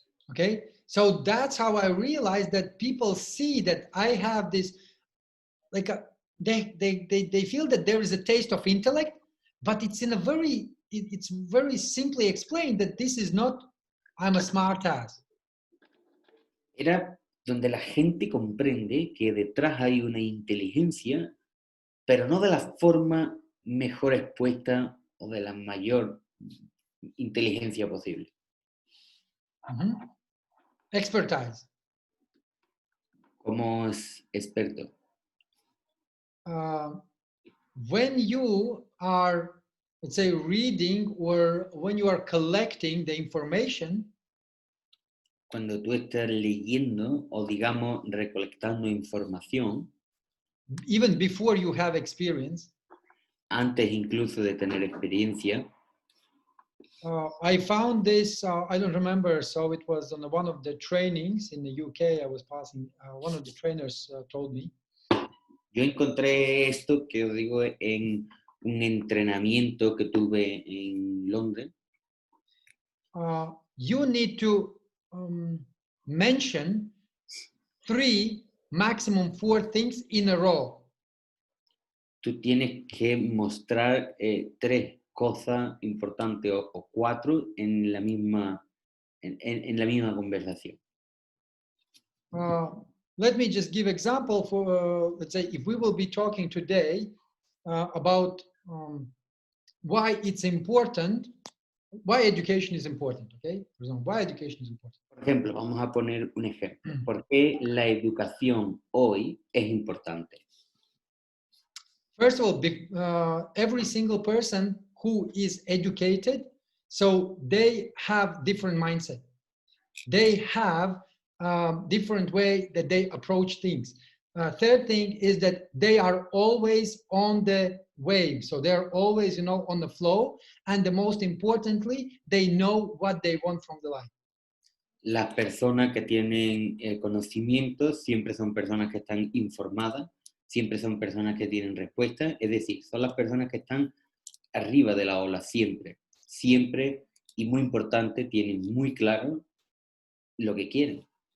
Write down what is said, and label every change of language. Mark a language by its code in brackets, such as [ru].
[en] Okay, so that's how I realized that people see that I have this, like they feel that there is a taste of intellect, but it's in a very, it's very simply explained that this is not, I'm a smart ass. [es] Era donde la gente comprende que detrás hay una inteligencia, pero no de la forma mejor expuesta o de la mayor inteligencia posible. [en] Mm-hmm. Expertise. [es] Como es experto. [en] When you are, let's say, reading or when you are collecting the information, [es] cuando tú estás leyendo o digamos recolectando información, [en] even before you have experience, [es] antes incluso de tener experiencia, [en] I found this, I don't remember, so it was on one of the trainings in the UK I was passing, one of the trainers told me. [es] Yo encontré esto que os digo en un entrenamiento que tuve en Londres. [en] You need to mention 3, maximum 4 things in a row. [es] Tú tienes que mostrar 3 cosas importantes o 4 en la misma conversación. [en] Let me just give example for, let's say, if we will be talking today about why it's important, why education is important, okay? For example, why education is important. [es] Por ejemplo, vamos a poner un ejemplo. ¿Por qué la educación hoy es importante? [en] First of all, every single person who is educated, so they have different mindset. They have different way that they approach things. Third thing is that they are always on the wave. So they're always, on the flow. And the most importantly, they know what they want from the life. [es] Las personas que tienen conocimiento siempre son personas que están informadas, siempre son personas que tienen respuestas, es decir, son las personas que están arriba de la ola siempre, siempre, y muy importante, tienen muy claro lo que quieren.